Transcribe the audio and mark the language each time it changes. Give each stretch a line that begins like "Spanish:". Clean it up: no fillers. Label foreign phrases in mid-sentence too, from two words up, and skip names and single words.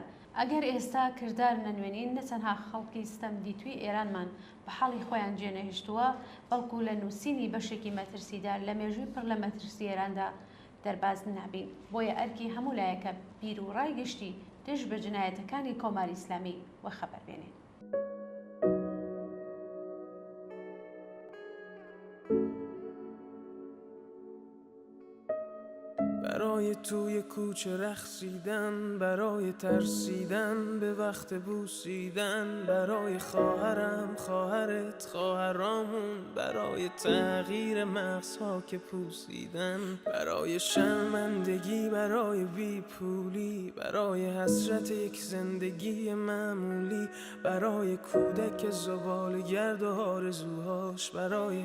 Central Kurdish: ئەگەر ئێستا کردار نەنوێنین نەتەنها خەڵکی ستەم دیتوی ئێرانمان بە حاڵی خۆیان جێنەهێشتووە بەڵکو لە نووسینی بەشێکی مەترسیدار لە مێژووی پڕ لە مەترسی ئێراندا دەرباز نابین. بۆیە ئەرکی هەموو لایەکە بیر و ڕای گشتی دژ بە جنایەتەکانی کۆماری ئیسلامی وە خەبەر بێنێ.
Persian: برای توی کوچه رقصیدن، برای ترسیدن به وقت بوسیدن، برای خواهرم، خواهرت، خواهرامون، برای تغییر مغزها که پوسیدن، برای شرمندگی، برای بیپولی، برای حسرت یک زندگی معمولی، برای کودک زباله‌گرد و آرزوهاش، برای